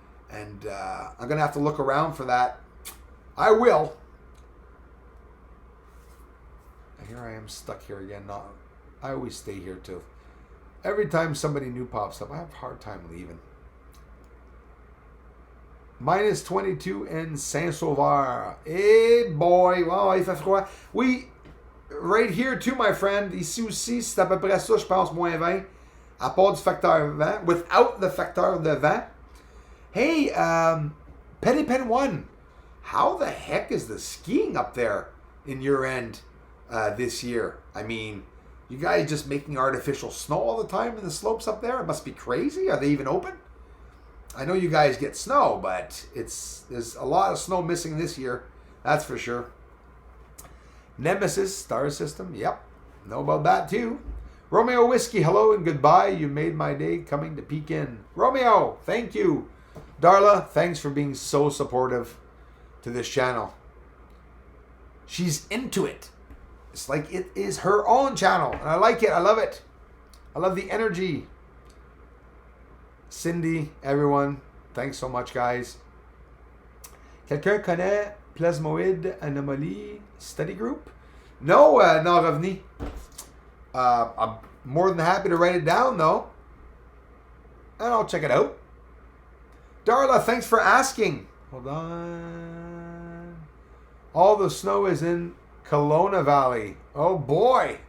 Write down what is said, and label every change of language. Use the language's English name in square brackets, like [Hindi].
[English] And I'm going to have to look around for that. I will. Here I am stuck here again. No, I always stay here too. Every time somebody new pops up, I have a hard time leaving. Minus 22 in Saint-Sauveur. Hey boy, wow, [French] il fait froid. Oui, [English] right here too, my friend. [French] Ici aussi, c'est à peu près ça, je pense, moins 20. À part du facteur vent. [English] Without the [French] facteur de vent. [English] Hey, Petty Pen 1. How the heck is the skiing up there in your end this year? I mean, you guys just making artificial snow all the time in the slopes up there? It must be crazy. Are they even open? I know you guys get snow, but there's a lot of snow missing this year. That's for sure. Nemesis star system. Yep. Know about that too. Romeo Whiskey, hello and goodbye. You made my day coming to peek in. Romeo, thank you. Darla, thanks for being so supportive to this channel. She's into it. It's like it is her own channel. And I like it. I love it. I love the energy. Cindy, everyone, thanks so much, guys. [French] Quelqu'un connaît Plasmoid Anomaly Study Group? No, non revenu. [English] I'm more than happy to write it down, though. And I'll check it out. Darla, thanks for asking. Hold on. All the snow is in Kelowna Valley. Oh, boy.